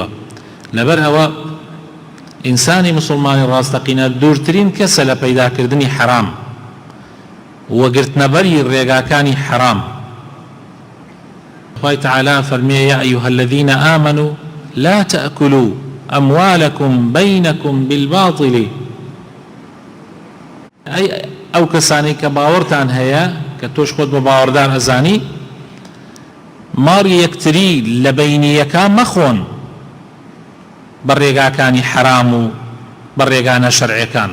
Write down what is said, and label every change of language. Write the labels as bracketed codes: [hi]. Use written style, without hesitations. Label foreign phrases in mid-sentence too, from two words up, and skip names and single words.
[ckb] لەبەر ئەوە ئینسانی مسلمانی ڕاستەقینە دوورترین کەسە لە پەیداکردنی حرام وەگرتنەبەری ڕێگاکانی حرام. خوای تعالی فەرمێ: [ar] یا ئەیها الذین آمنوا لا تأكلوا أموالكم بينكم بالباطل. [ckb] ئەو کەسانی کە باوەڕتان هەیە کە تۆش خۆت بە باوەڕدار ئەزانی ماڵی یەکتری لە بەینیەکان مەخۆن بە ڕێگاکانی حرام و بە ڕێگانە شەرعیەکان.